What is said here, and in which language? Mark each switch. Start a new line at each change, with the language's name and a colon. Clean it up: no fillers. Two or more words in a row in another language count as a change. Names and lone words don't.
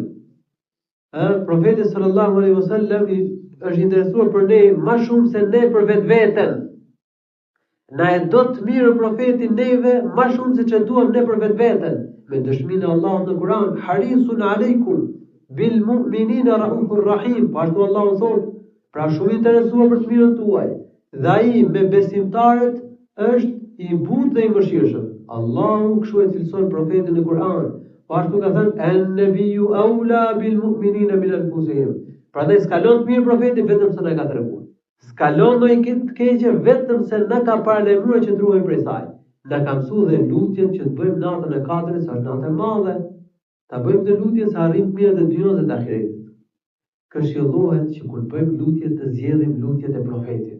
Albanian: Profeti
Arabic: صلى الله عليه وسلم
Albanian: është interesuar për ne më shumë se ne për vetveten. Na e do të mirë profeti neve më shumë se ç'e duam ne për vetveten. Me dëshminë e Allahut në Kur'an,
Arabic: حريص عليكم بالمؤمنين رءوف رحيم.
Albanian: Po ashtu Allahu thotë, pra shumë interesuar për të mirën tuaj. Dhe ai me besimtarët është i butë dhe i mëshirshëm. Allahu kështu e cilëson profetin në Kur'an. Po ashtu ka thënë
Arabic: النبي أولى بالمؤمنين من أنفسهم.
Albanian: Prandaj s'kalon të mirë profeti vetëm se na ka treguar. S'kalon ndonjë të keqe vetëm se na ka paralajmëruar që ndruhemi prej saj. Na ka mësuar dhe lutjen që të bëjmë natën e 4, sa është natë e madhe. Ta bëjmë të lutjen sa arrim mirët e dynjës dhe të ahiretit. Këshillohet që kur bëjmë lutje të zgjedhim lutjet e profetit.